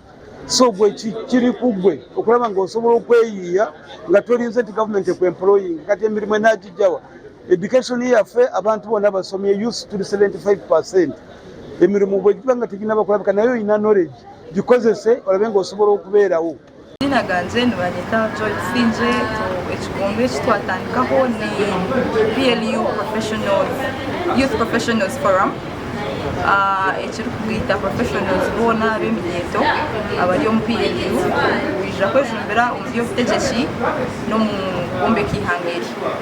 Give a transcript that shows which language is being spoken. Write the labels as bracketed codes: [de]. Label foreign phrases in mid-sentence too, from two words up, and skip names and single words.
[lg] So gwe kiri ku gwe okulaba ng'osobola okweyiiya nga tolinze nti gavumenti ekwemploying kati emirimu enaagijjawa. Education yaffe abantu bonna basomye youth tuli 75%. Emirimu bwe giba nga teginaba kulabika naye olina knowledge gikozese olabe ng'osobola okubeerawo. [ttj] Izina ganje nibanyeta Joyce ekigongo ekitwatandikaho ni PLU Youth Professionals Forum ekiri kugwita professionals boona ab'eminyeeto abali omu PLU kwija kwejumbira omu by'obutegeki n'omu bwombeki ihanga eri.